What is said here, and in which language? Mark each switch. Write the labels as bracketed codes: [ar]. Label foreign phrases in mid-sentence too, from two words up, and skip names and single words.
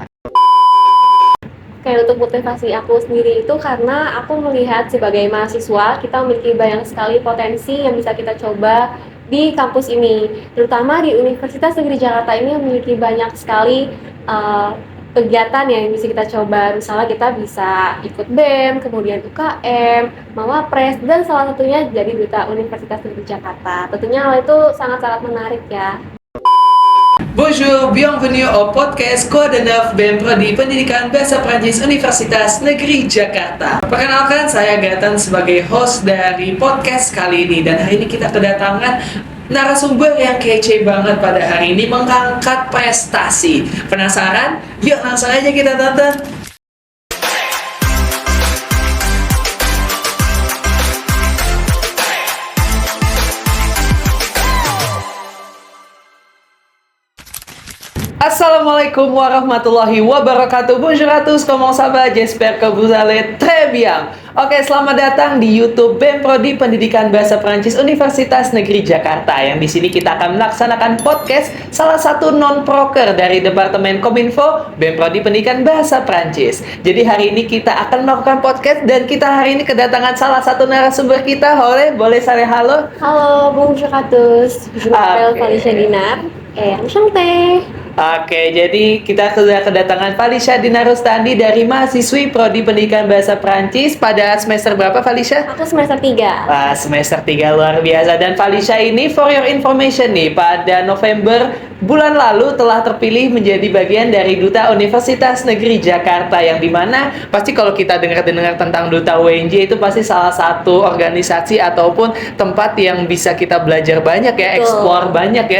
[id] Kayak untuk motivasi aku sendiri itu karena aku melihat sebagai mahasiswa kita memiliki banyak sekali potensi yang bisa kita coba di kampus ini, terutama di Universitas Negeri Jakarta ini memiliki banyak sekali kegiatan yang bisa kita coba. Misalnya kita bisa ikut BEM, kemudian UKM, Mawapres, dan salah satunya jadi Duta Universitas Negeri Jakarta. Tentunya hal itu sangat-sangat menarik ya. [fr] Bonjour, bienvenue au podcast Code 9 BEM Prodi Pendidikan Bahasa Prancis Universitas Negeri Jakarta. [id] Perkenalkan, saya Gatan sebagai host dari podcast kali ini. Dan hari ini kita kedatangan narasumber yang kece banget pada hari ini, mengangkat prestasi. Penasaran? Yuk langsung aja kita tonton. [ar] السلام عليكم ورحمة الله وبركاته. [fr] Bonjour à tous, comment ça va? J'espère que vous allez très bien. [id] Oke, selamat datang di YouTube BEM Prodi Pendidikan Bahasa Prancis Universitas Negeri Jakarta. Yang di sini kita akan melaksanakan podcast salah satu non-proker dari Departemen Kominfo BEM Prodi Pendidikan Bahasa Prancis. Jadi hari ini kita akan melakukan podcast dan kita hari ini kedatangan salah satu narasumber kita. Boleh saya halo? Halo, [fr] bonjour à tous. Je m'appelle Felicia Dinar. Enchantée. [id] Oke, jadi kita sudah kedatangan Felicia Dinarustandi dari mahasiswi Prodi Pendidikan Bahasa Prancis pada semester berapa, Felicia? Aku semester 3. Wah, semester 3 luar biasa. Dan Felicia ini, [en] for your information [id] nih, pada November bulan lalu telah terpilih menjadi bagian dari Duta Universitas Negeri Jakarta, yang dimana pasti kalau kita dengar tentang Duta UNJ itu pasti salah satu organisasi ataupun tempat yang bisa kita belajar banyak ya, explore banyak ya.